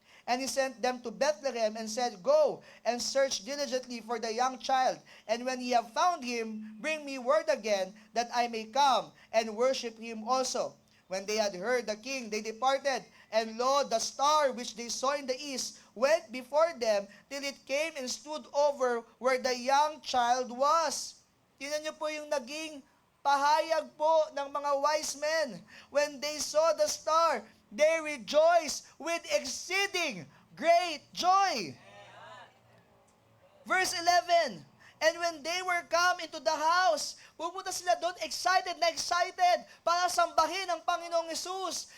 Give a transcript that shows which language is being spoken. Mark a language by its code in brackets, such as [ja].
[en] And he sent them to Bethlehem, and said, Go and search diligently for the young child, and when ye have found him, bring me word again, that I may come and worship him also. When they had heard the king, they departed, and lo, the star which they saw in the east went before them, till it came and stood over where the young child was. [tl] Tingnan niyo po yung naging pahayag po ng mga wise men. [en] When they saw the star, they rejoiced with exceeding great joy. Verse 11, And when they were come into the house, [tl] pupunta sila doon excited para sambahin ang Panginoong Hesus.